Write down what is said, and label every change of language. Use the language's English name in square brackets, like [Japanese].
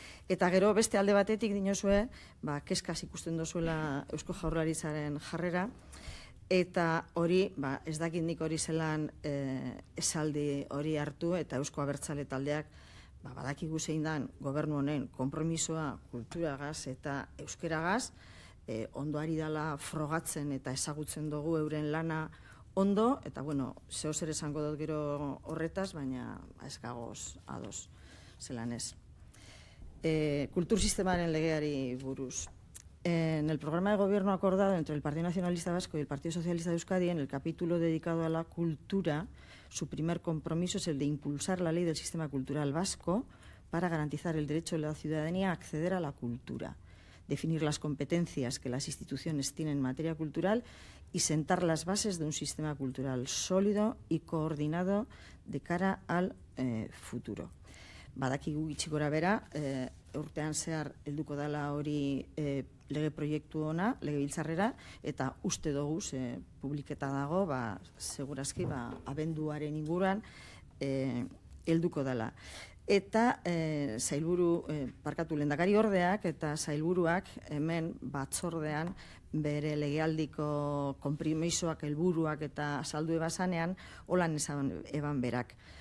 [Basque] Eta gero beste alde batetik dinozue, kezkaz ikusten dozuela Eusko Jaurlaritzaren jarrera, eta hori, ez dakit nik hori zelan esaldi hori hartu, eta Eusko Abertzale taldeak badakigu zein dan gobernu honen konpromisoa kulturagaz eta euskeragaz, ondo ari dela frogatzen eta ezagutzen dugu euren lana ondo, eta zeo zer esango dut gero horretaz, baina ez gagoz ados zelan ez. Kultur sistemaren legeari buruz. [Spanish] En el programa de gobierno acordado entre el Partido Nacionalista Vasco y el Partido Socialista de Euskadi, en el capítulo dedicado a la cultura, su primer compromiso es el de impulsar la ley del sistema cultural vasco para garantizar el derecho de la ciudadanía a acceder a la cultura, definir las competencias que las instituciones tienen en materia cultural y sentar las bases de un sistema cultural sólido y coordinado de cara al futuro. [Basque] Badakigu gutxi gora bera, urtean zehar helduko dela hori lege proiektu ona, legebiltzarrera, eta uste dugu, publiketa dago, segurazki, abenduaren inguruan helduko dela. Eta sailburu, lehendakari ordeak eta sailburuak hemen batzordean bere legealdiko konpromisoak, helburuak eta azaldu ebazanean holan eban berak.